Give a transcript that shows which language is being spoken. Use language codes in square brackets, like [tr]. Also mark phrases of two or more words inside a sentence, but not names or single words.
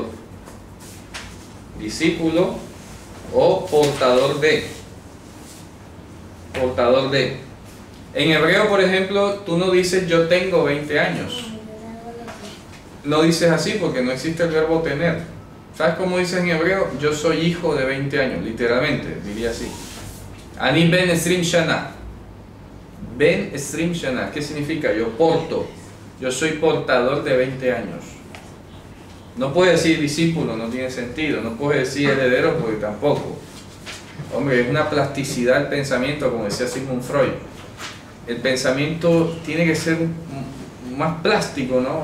[es] Discípulo o portador de. Portador de. En hebreo, por ejemplo, tú no dices yo tengo 20 años. No dices así porque no existe el verbo tener. ¿Sabes cómo dice en hebreo? Yo soy hijo de 20 años, literalmente, diría así. [he] אני בן עשרים שנה. בן עשרים שנה, [es] ¿qué significa? Yo porto. Yo soy portador de 20 años. No puede decir discípulo, no tiene sentido. No puede decir heredero porque tampoco. Hombre, es una plasticidad del pensamiento, como decía Sigmund Freud. El pensamiento tiene que ser más plástico, ¿no?